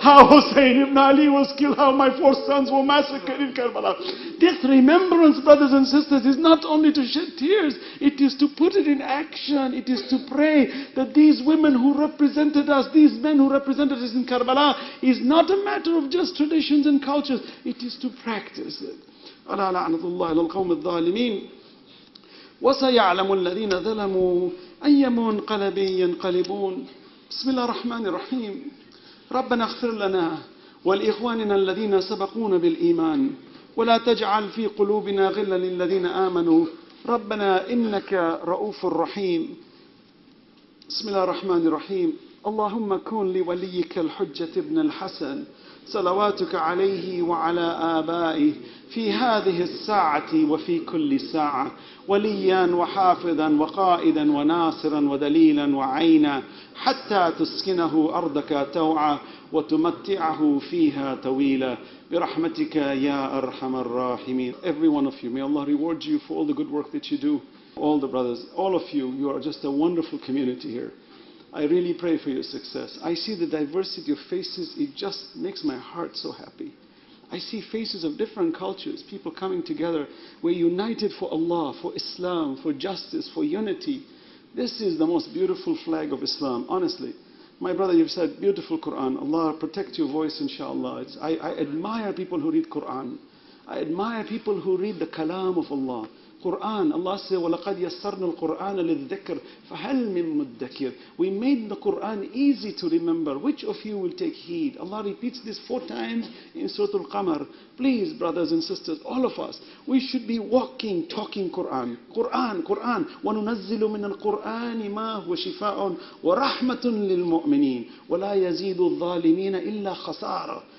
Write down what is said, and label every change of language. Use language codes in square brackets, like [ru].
[en] How Hussein ibn Ali was killed, how my 4 sons were massacred in Karbala. This remembrance, brothers and sisters, is not only to shed tears, it is to put it in action. It is to pray that these women who represented us, these men who represented us in Karbala, is not a matter of just traditions and cultures. It is to practice it. [ar] ألا لعنة الله على القوم الظالمين وسيعلم الذين ظلموا أي منقلب ينقلبون. بسم الله الرحمن الرحيم. ربنا اغفر لنا ولإخواننا الذين سبقونا بالإيمان ولا تجعل في قلوبنا غلا للذين آمنوا ربنا إنك رؤوف رحيم. بسم الله الرحمن الرحيم. اللهم كن لوليك الحجة ابن الحسن صلواتك عليه وعلى آبائه في هذه الساعة وفي كل ساعة وليا وحافظا وقائدا وناصرا ودليلا وعينا حتى تسكنه أرضك توعا وتمتعه فيها طويلا برحمتك يا أرحم الراحمين. [en] Every one of you, may Allah reward you for all the good work that you do. All the brothers, all of you, you are just a wonderful community here. I really pray for your success. I see the diversity of faces. It just makes my heart so happy. I see faces of different cultures, people coming together. We're united for Allah, for Islam, for justice, for unity. This is the most beautiful flag of Islam, honestly. My brother, you've said beautiful Quran. Allah protect your voice, inshallah. I admire people who read Quran. I admire people who read the kalam of Allah. [ar] Quran, [en] Allah says, [ar] وَلَقَدْ يَسَّرْنَا الْقُرْآنَ لِلذِّكْرِ فَهَلْ مِن مُدَّكِرٍ. [en] We made the Quran easy to remember. Which of you will take heed? Allah repeats this 4 times in Surah Al-Qamar. Please, brothers and sisters, all of us, we should be walking, talking Quran. [ar] Quran, Quran. وَنُنَزِّلُ مِنَ الْقُرْآنِ مَا هُوَ شِفَاءٌ وَرَحْمَةٌ لِلْمُؤْمِنِينَ وَلَا يَزِيدُ الظَّالِمِينَ إِلَّا خَسَارًا.